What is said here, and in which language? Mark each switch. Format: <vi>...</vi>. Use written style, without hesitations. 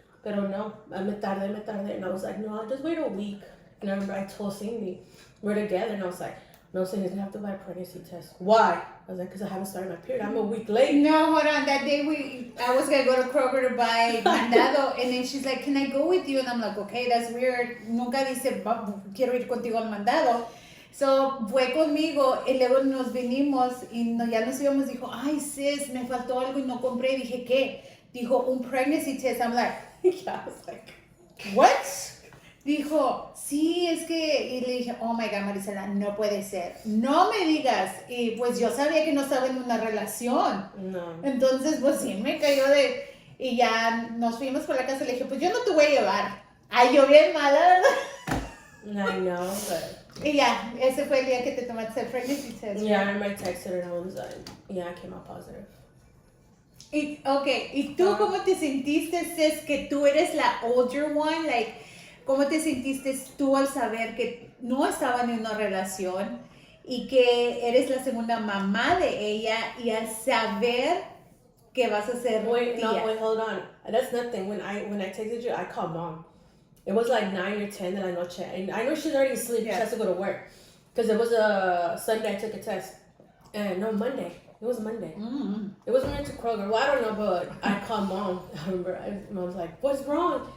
<es>Pero no, me tardé.</es> <en>And I was like, no, I'll just wait a week. And I remember I told Cindy, we're together, and I was like, No, so he's gonna have to buy a pregnancy test. Why? I was like, because I haven't started my period. I'm a week late. No, hold on. That day I was gonna go to Kroger to buy mandado, and then she's like, "Can I go with you?" And I'm like, "Okay, that's weird.</en> <es>Nunca dice quiero ir contigo al mandado." So fue conmigo y luego nos vinimos y ya nos íbamos. Dijo, "Ay, sis, me faltó algo y no compré." Dije, ¿qué? Dijo, un pregnancy test.</es> <en>I'm like, Yeah, I was like, What?</en> <es>Dijo, sí, es que, y le dije,</es> <en>oh my God,</en> <es>Marisela, no puede ser, no me digas, y pues yo sabía que no estaba en una relación, no. entonces pues sí me cayó y ya nos fuimos por la casa y le dije, pues yo no te voy a llevar, ay, yo bien mala, ¿verdad?</es> <en>I know, but...</en> <es>Y ya, ese fue el día que te tomaste el pregnancy test.</es> <en>Yeah, I remember I texted her and I was like, yeah, I came out positive.</en> <es>Y, okay, ¿y tú cómo te sentiste, es que tú eres la</es> <en>older one, like,</en> <es>¿cómo te sentiste tú al saber que no estaban en una relación y que eres la segunda mamá de ella y al saber que vas a ser</es> <en>Wait,</en> <es>tía?</es> <en>no, wait, hold on. That's nothing. When I texted you, I called mom. It was like 9 or 10</en> <es>de la noche,</es> <en>and I know she's already asleep. Yeah. She has to go to work because it was a Sunday. I took a test, and no Monday. It was Monday. Mm. It was when I went to Kroger. Well, I don't know, but I called mom. I remember mom was like, "What's wrong?"</en>